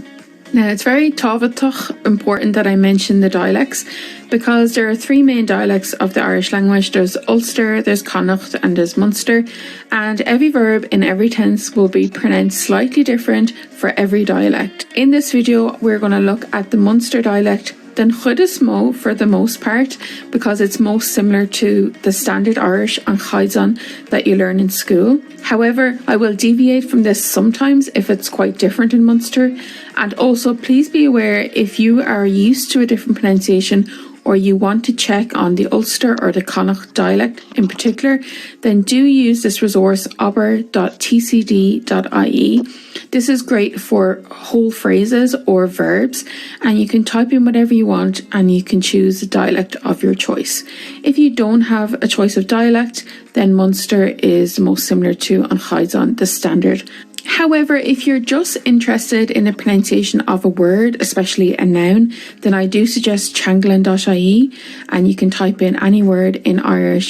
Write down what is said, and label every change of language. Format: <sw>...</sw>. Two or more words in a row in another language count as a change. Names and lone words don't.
<en>Now, it's very important that I mention the dialects, because there are three main dialects of the Irish language. There's Ulster, there's Connacht, and there's Munster, and every verb in every tense will be pronounced slightly different for every dialect. In this video, we're going to look at the Munster dialect,</en> <ga>den chuid is mó</ga> <en>for the most part, because it's most similar to the standard Irish and chaidzan that you learn in school. However, I will deviate from this sometimes if it's quite different in Munster. And also, please be aware, if you are used to a different pronunciation or you want to check on the Ulster or the Connacht dialect in particular, then do use this resource obair.tcd.ie. This is great for whole phrases or verbs, and you can type in whatever you want and you can choose the dialect of your choice. If you don't have a choice of dialect, then Munster is most similar to An Chaidzan, the standard. However, if you're just interested in the pronunciation of a word, especially a noun, then I do suggest changlan.ie, and you can type in any word in Irish.</en>